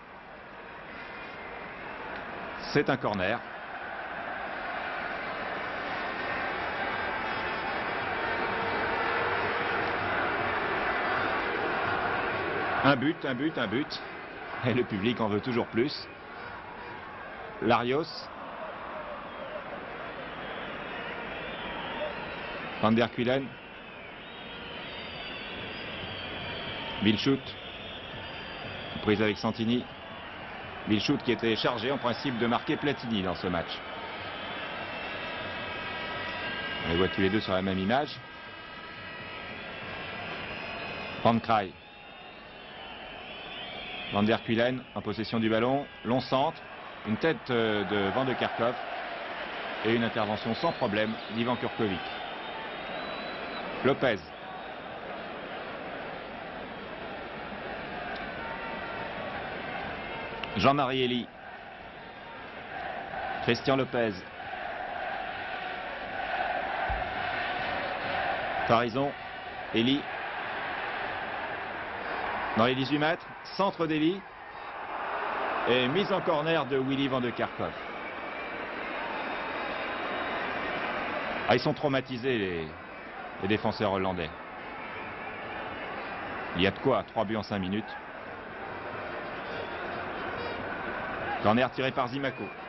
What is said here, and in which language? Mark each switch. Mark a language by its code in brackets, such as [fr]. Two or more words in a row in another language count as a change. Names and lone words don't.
[fr] C'est un corner. Un but. Et le public en veut toujours plus. Larios. Van der Kuylen. Wilshout. Prise avec Santini. Wilshout qui était chargé en principe de marquer Platini dans ce match. On les voit tous les deux sur la même image. Van Kraai. Van der Kuylen en possession du ballon, long centre, une tête de Van de Kerkhoff et une intervention sans problème d'Ivan Kurkovic. Lopez. Jean-Marie Elie. Christian Lopez. Farison. Elie. Dans les 18 mètres, centre d'Elie et mise en corner de Willy Van de Kerkhoff. Ah, ils sont traumatisés les défenseurs hollandais. Il y a de quoi, 3 buts en 5 minutes. Corner tiré par Zimaco.